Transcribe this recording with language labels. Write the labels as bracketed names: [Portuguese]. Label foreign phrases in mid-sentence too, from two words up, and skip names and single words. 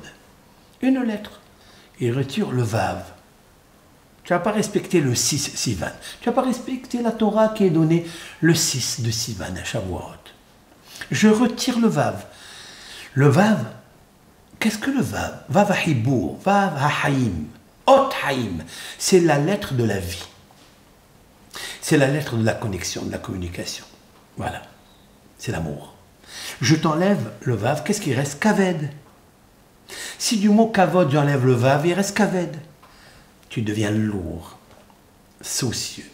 [French] Une lettre. Il retire le vav. Tu n'as pas respecté le 6 Sivan. Tu n'as pas respecté la Torah qui est donnée le 6 de Sivan à Shavuot. Je retire le vav. Le vav, qu'est-ce que le vav? [Hebrew] וו החיבור וו החיים אות חיים. [French] C'est la lettre de la vie. C'est la lettre de la connexion, de la communication. Voilà. C'est l'amour. Je t'enlève le vav, qu'est-ce qui reste? Kaved. Si du mot kavod j'enlève le vav, il reste kaved. Tu deviens lourd, soucieux.